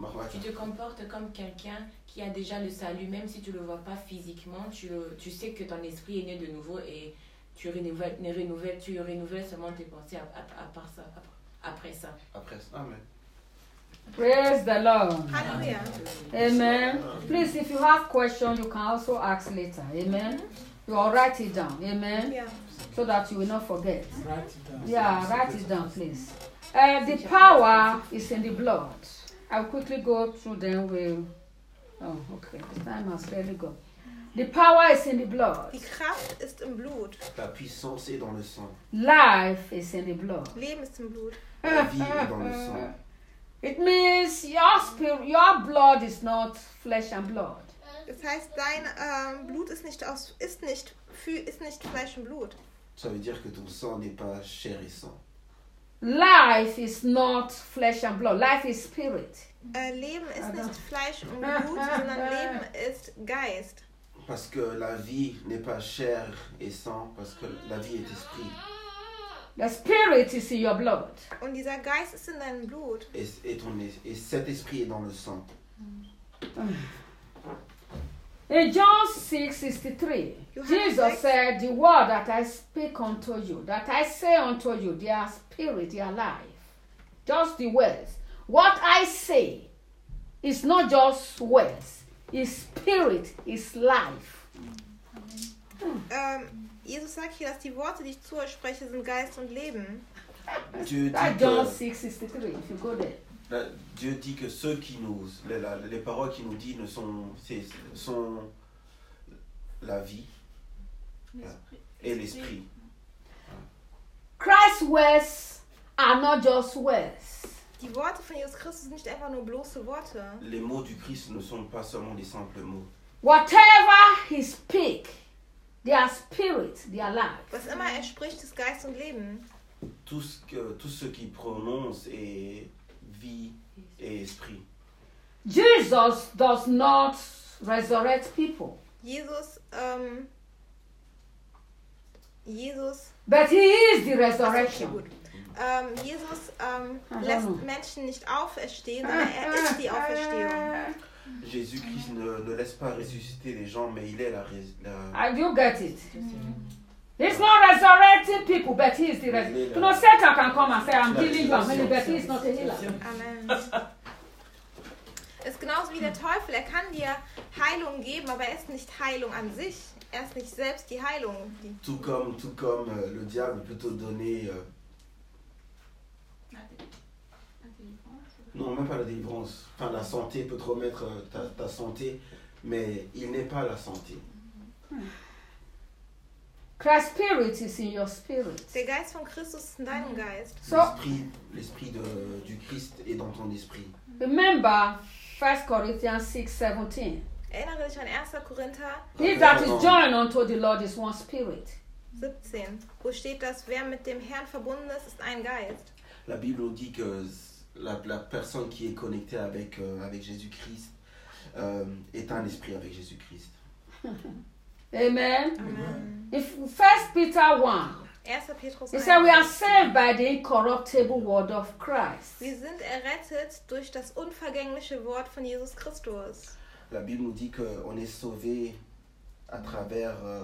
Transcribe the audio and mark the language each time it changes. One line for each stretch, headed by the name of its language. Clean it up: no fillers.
French: Tu te comportes comme quelqu'un qui a déjà le salut, même si tu ne le vois pas physiquement, tu sais que ton esprit est né de nouveau et tu renouvelles seulement tes pensées après ça. Après ça, amen.
English: Praise the Lord. Hallelujah. Amen. Please, if you have questions, you can also ask later. Amen. You all write it down. Amen. Yeah. So that you will not forget. Write it down. Yeah, write it down, please. The power is in the blood. I'll quickly go through them. The time has really gone. The power is in the blood.
German: Die Kraft ist im Blut.
French: La puissance est dans le sang.
English: Life is in the blood.
German: Leben ist im Blut.
French: La vie est dans le sang.
English: It means your spirit, your blood is not flesh and blood.
German: Das heißt, dein Blut ist nicht Fleisch und Blut.
French: Ça veut dire que ton sang n'est pas chair et sang.
English: Life is not flesh and blood. Life is spirit.
German: Leben ist nicht Fleisch und Blut, sondern Leben ist Geist.
French: Parce que la vie n'est pas chair et sang, parce que la vie est esprit.
English: The spirit is in your blood.
German: Und dieser Geist ist in deinem Blut.
French: Et cet esprit est dans le sang.
English: In John 6:63, Jesus said, "The word that I speak unto you, that I say unto you, they are spirit, they are life." Just the words. What I say is not just words. It's spirit, it's life.
German: Jesus sagt hier, dass die Worte, die ich zu euch spreche, sind Geist und Leben.
French: Dieu dit que ceux qui nous, les paroles qu'il nous dit, sont la vie et l'esprit.
English: Christ's words are not just words.
German: Die Worte von Jesus Christus sind nicht einfach nur bloße Worte.
French: Les mots du Christ ne sont pas seulement des simples mots.
English: Whatever he speaks. They are spirit, they are life.
German: Was immer er spricht, ist Geist und Leben.
French: Tout ce qu'il prononce est vie et esprit.
English: Jesus does not resurrect people. Jesus. But he is the resurrection.
German: Jesus lässt Menschen nicht auferstehen, sondern er ist die Auferstehung.
French: Jésus-Christ ne laisse pas ressusciter les gens, mais il est la...
English: And you get it. He's not resurrecting people, but he is the resurrection. No, Satan can come and say, I'm healing you, but he is not a healer.
German: Amen. Ist genauso wie der Teufel. Er kann dir Heilung geben, aber er ist nicht Heilung an sich. Er ist nicht selbst die Heilung.
French: Tout comme le diable peut te donner... Non, même pas la délivrance. Enfin, la santé peut te remettre ta santé, mais il n'est pas la santé.
English: Christ's spirit is in your spirit.
German: Le Geist von Christus ist in deinem Geist.
French: L'esprit du Christ est dans ton esprit.
English: Remember 1 Corinthians 6:17.
German: Erinnere dich an 1. Korinther.
English: He that is joined unto the Lord is one spirit.
German: 17. Wo steht das? Wer mit dem Herrn verbunden ist, ist ein Geist.
French: La Bible dit que La personne qui est connectée avec Jésus-Christ est un esprit avec Jésus-Christ. Amen. Amen.
English: If 1 Peter 1, he said, we are saved by the incorruptible word of Christ.
German: Wir sind errettet durch das unvergängliche Wort von Jesus Christus.
French: La Bible nous dit qu'on est sauvé à travers...